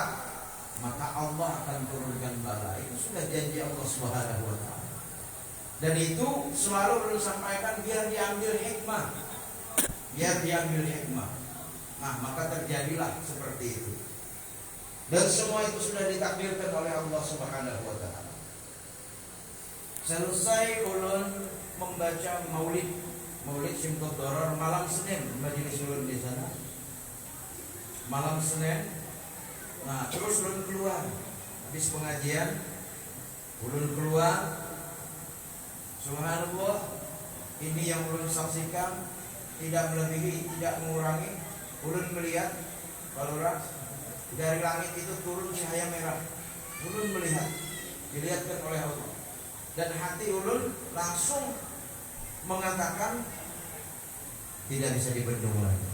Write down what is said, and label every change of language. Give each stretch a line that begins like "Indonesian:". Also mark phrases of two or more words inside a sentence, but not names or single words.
Indonesian: Maka Allah akan turunkan bala. Itu sudah janji Allah
Arabic: سبحانه وتعالى.
Indonesian: Dan itu selalu perlu sampaikan biar diambil hikmah. Nah, maka terjadilah seperti itu. Dan semua itu sudah ditakdirkan oleh Allah
Arabic: سبحانه وتعالى.
Indonesian: Selesai ulun membaca Maulid Simtud Doror malam Senin, majelis ulun di sana. Malam Senin. Nah, terus ulun keluar. Habis pengajian, ulun keluar. Subhanallah, ini yang ulun saksikan, tidak melebihi, tidak mengurangi. Ulun melihat balurah dari langit itu turun cahaya merah. Ulun melihat, dilihatkan oleh Allah. Dan hati ulun langsung mengatakan tidak bisa dibendung lagi.